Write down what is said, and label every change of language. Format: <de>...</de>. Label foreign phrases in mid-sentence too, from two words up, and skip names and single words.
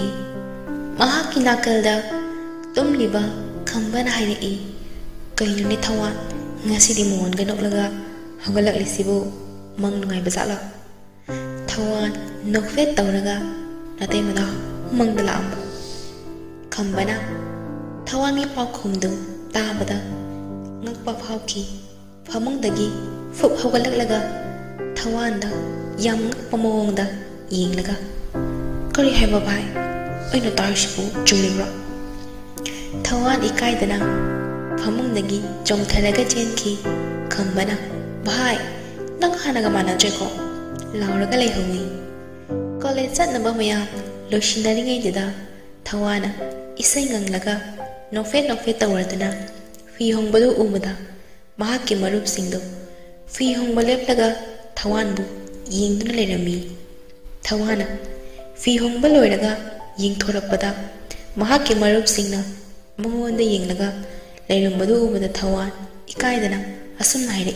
<mni>Mahaki nakalda tumliba khambana hairi. Kainuni Thawan ngasidi mon ganok laga hogalak lisibu mang nungai bazala. Thawan nokfet tawraga natay mana mang dalaam. Khambana Thawan ni pau khumdu tabada ngakpa phauki phamung dagi fup hogalak laga Thawan da yam pamong da ying laga kari haiba bai aina tarshibu chumibra. Thawan ikai dana phamung dagi jong tharaga chenki khambana bhai nang hanaga mana jeko lauraga leihongi college chatnaba mayam loishinari ngai da Thawana isai nganglaga nofet tawradana fi hongbadu umada mahakki marup singdo fi hongba leptaga Thawan bu yingduna lerami. Thawana fi hongba loiraga yingthorakpada mahakki marup singna mongonda yinglaga leirambadu ubada Thawan ikaidana asumna hairei.</mni>